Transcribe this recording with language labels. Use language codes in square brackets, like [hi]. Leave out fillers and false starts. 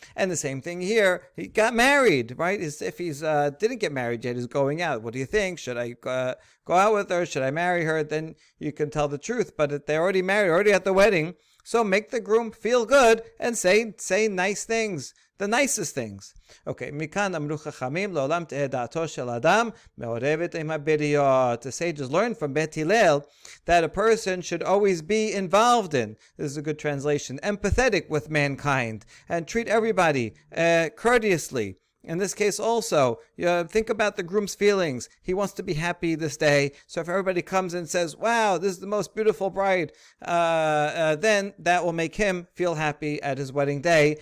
[en] And the same thing here, he got married, right? If he's didn't get married yet, he's going out. What do you think? Should I go out with her? Should I marry her? Then you can tell the truth. But if they're already married, already at the wedding, so make the groom feel good and say nice things. The nicest things. [he] Okay, מכאן אמרו חכמים לעולם תהא דעתו של אדם מעורבת עם הבריות. [en] The sages learned from Bet Hillel that a person should always be involved in, this is a good translation, empathetic with mankind and treat everybody courteously. In this case also, think about the groom's feelings. He wants to be happy this day. So if everybody comes and says, wow, this is the most beautiful bride, then that will make him feel happy at his wedding day.